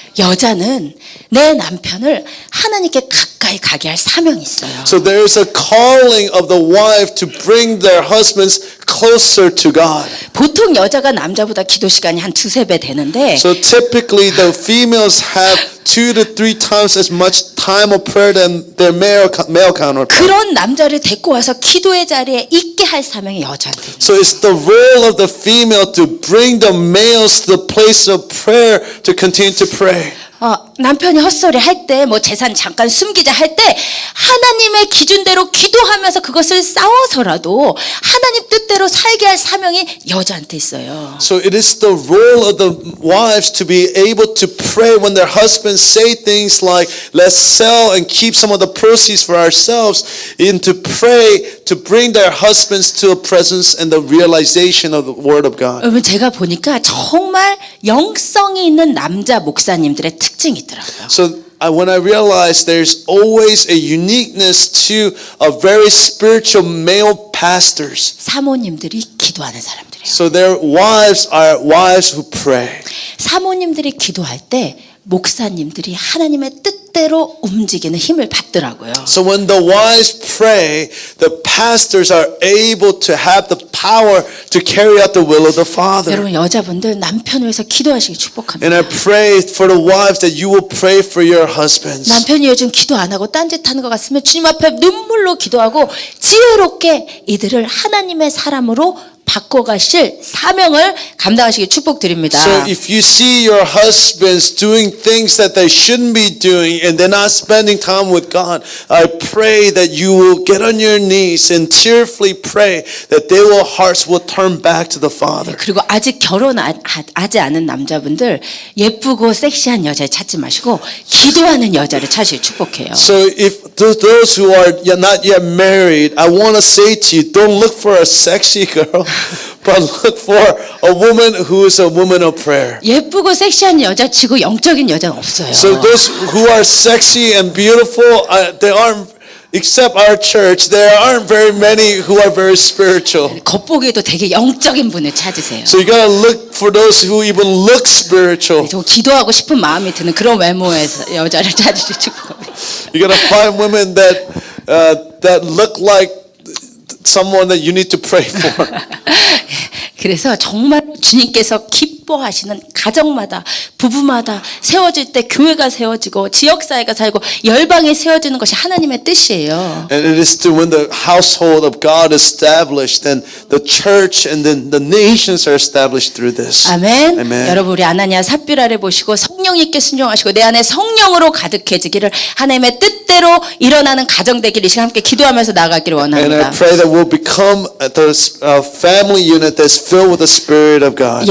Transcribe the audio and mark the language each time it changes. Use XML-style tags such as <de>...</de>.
<ko>여자는 내 남편을 하나님께 가까이 가게 할 사명이 있어요.</ko> <en>So there is a calling of the wife to bring their husbands closer to God.</en> <ko>보통 여자가 남자보다 기도 시간이 한 2-3배 되는데</ko> <en>So typically the females have 2 to 3 times as much time of prayer than their male counterpart.</en> <ko>그런 남자를 데리고 와서 기도의 자리에 있게 할 사명이 여자한테 있는</ko> <en>So it's the role of the female to bring the males to the place of prayer to continue to pray.</en> <ko>남편이 헛소리 할 때 뭐 재산 잠깐 숨기자 할 때 하나님의 기준대로 기도하면서 그것을 싸워서라도 하나님 뜻대로 살게 할 사명이 여자한테 있어요.</ko> <en>So it is the role of the wives to be able to pray when their husbands say things like, let's sell and keep some of the proceeds for ourselves, and to pray to bring their husbands to a presence and the realization of the word of God.</en> <ko>여러분 제가 보니까 정말 영성이 있는 남자 목사님들의 특징이 있더라고요.</ko> <en>So when I realized there's always a uniqueness to a very spiritual male pastors.</en> <ko>사모님들이 기도하는 사람들이에요.</ko> <en>So their wives are wives who pray.</en> <ko>사모님들이 기도할 때 목사님들이 하나님의 뜻대로 움직이는 힘을 받더라고요.</ko> <en>So when the wives pray, the pastors are able to have the power to carry out the will of the Father.</en> <ko>여러분 여자분들 남편을 위해서 기도하시기 축복합니다.</ko> <en>And I pray for the wives that you will pray for your husbands.</en> <ko>남편이 요즘 기도 안 하고 딴짓하는 것 같으면 주님 앞에 눈물로 기도하고 지혜롭게 이들을 하나님의 사람으로 바꿔가실 사명을 감당하시기 축복드립니다.</ko> <en>So if you see your husbands doing things that they shouldn't be doing and they're not spending time with God, I pray that you will get on your knees and tearfully pray that their hearts will turn back to the Father.</en> <ko>그리고 아직 결혼하지 않은 남자분들 예쁘고 섹시한 여자를 찾지 마시고 기도하는 여자를 찾으시기 축복해요.</ko> <en>So if those who are not yet married, I want to say to you, don't look for a sexy girl. But look for a woman who is a woman of prayer.</en> <ko>예쁘고 섹시한 여자치고 영적인 여자는 없어요.</ko> <en>So those who are sexy and beautiful, they aren't, except our church, there aren't very many who are very spiritual.</en> <ko>겉보기에도 되게 영적인 분을 찾으세요.</ko> <en>So you gotta look for those who even look spiritual.</en> <ko>좀 기도하고 싶은 마음이 드는 그런 외모의 여자를 찾으시기 축복합니다.</ko> <en>You gotta find women that look like someone that you need to pray for.</en> <ko>그래서 정말 주님께서 기뻐하시는 가정마다 부부마다 세워질 때 교회가 세워지고 지역사회가 살고 열방이 세워지는 것이 하나님의 뜻이에요.</ko> <en>And it is to when the household of God is established, then the church and then the nations are established through this.</en> <ko>아멘.</ko> <en>Amen.</en> <ko>여러분 우리 아나니아 삽비라를 보시고 성령님께 순종하시고 내 안에 성령으로 가득해지기를 하나님의 뜻대로 일어나는 가정 되기를 이 시간 함께 기도하면서 나아가기를</ko> <en>And I</en> <ko>원합니다.</ko> <en>pray that we'll become the family unit that's filled with the Spirit of God.</en>